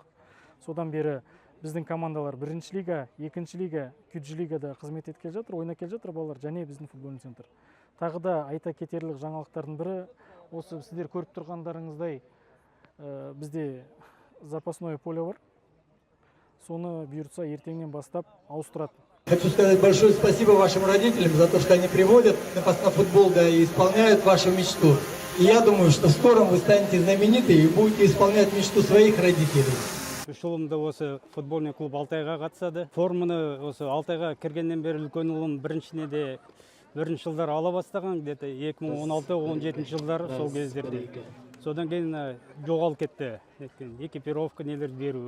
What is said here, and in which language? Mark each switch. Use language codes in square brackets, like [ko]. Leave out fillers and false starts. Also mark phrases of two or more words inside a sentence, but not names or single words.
[kk] Содан бері біздің командалар 1-ші лига, 2-ші лига, 3-ші лигада қызмет еткелі жатыр, ойнап келе жатыр балалар, және біздің [ru] футбольный центр. [kk] Тағы да айта кетерлік жаңалықтардың бірі, осы сіздер көріп тұрғандарыңыздай, бізде [ru] запасное поле [kk] бар. Соны бұйыртса ертеңнен бастап ауыстырады. [ru] Хочу сказать большое спасибо вашим родителям за то, что они приводят на футбол, да, и исполняют вашу мечту. И я думаю, что в скором вы станете знамениты и будете исполнять мечту своих родителей. [kk] Үш жылымда осы [ru] футбольный клуб [kk] Алтайға қатысады. Форманы осы Алтайға кіргеннен бері үлкен ұлым біріншіне де бірінші жылдар ала бастаған, где-то 2016-17 жылдар сол кездерде. Содан кейін жоғалып кетті. Экипировка нелер беру.